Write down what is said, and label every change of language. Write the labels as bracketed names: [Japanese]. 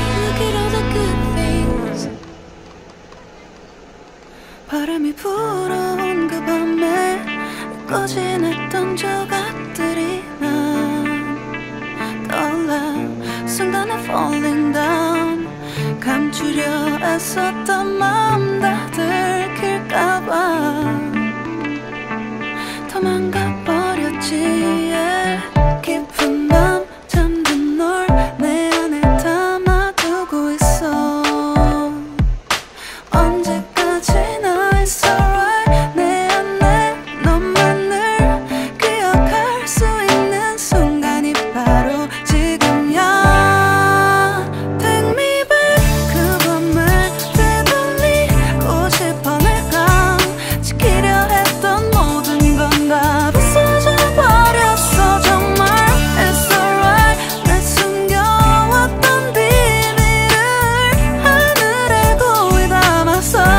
[English] Look at all the good things. [Korean] 바람이 불어온 그 밤에 잊고 지냈던 조각들이 난 떠올라. 순간에 [English] falling down. [Korean] 감추려 애썼던 마음 다 들킬까봐 도망가 버렸지, [English] yeah. [Korean] 깊은 밤 잠든 널 내 안에 담아두고 있어. 언제까지나 [English] it's alright. [Korean] 내 안에 너만을 기억할 수 있는 순간이 바로 지금이야. [English] Take me back. [Korean] 그 밤을 되돌리고 싶어. 내가 지키려 했던 모든 건 다 부서져 버렸어. 정말 [English] it's alright. [Korean] 내 숨겨왔던 비밀을 하늘에 고이 담았어.